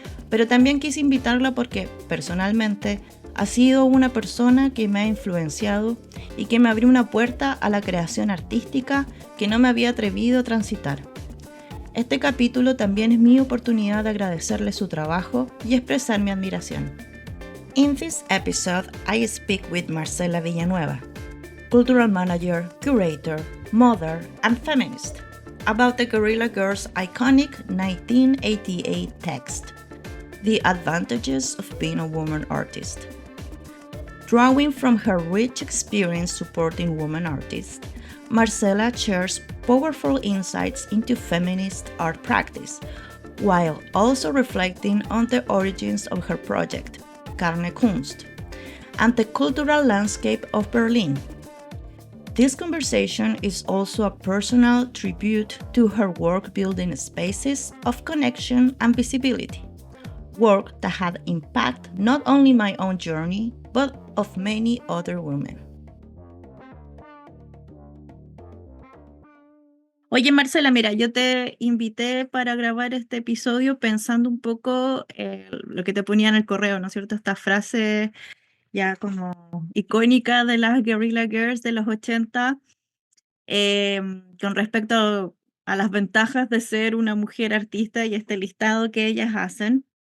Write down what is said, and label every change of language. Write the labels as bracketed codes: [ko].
[es] Pero también quise invitarla porque, personalmente, ha sido una persona que me ha influenciado y que me abrió una puerta a la creación artística que no me había atrevido a transitar. Este capítulo también es mi oportunidad de agradecerle su trabajo y expresar mi admiración. [en] In this episode, I speak with Marcela Villanueva, cultural manager, curator, mother, and feminist, about the Guerrilla Girls' iconic 1988 text, The Advantages of Being a Woman Artist. Drawing from her rich experience supporting women artists, Marcela shares powerful insights into feminist art practice, while also reflecting on the origins of her project, Carne Kunst, and the cultural landscape of Berlin. This conversation is also a personal tribute to her work building spaces of connection and visibility. Work that had impacted not only my own journey, but of many other women. [es] Oye, Marcela, mira, yo te invité para grabar este episodio pensando un poco lo que te ponía en el correo, ¿no es cierto? Esta frase ya como icónica de las Guerrilla Girls de los 80, con respecto a las ventajas de ser una mujer artista y este listado que ellas hacen.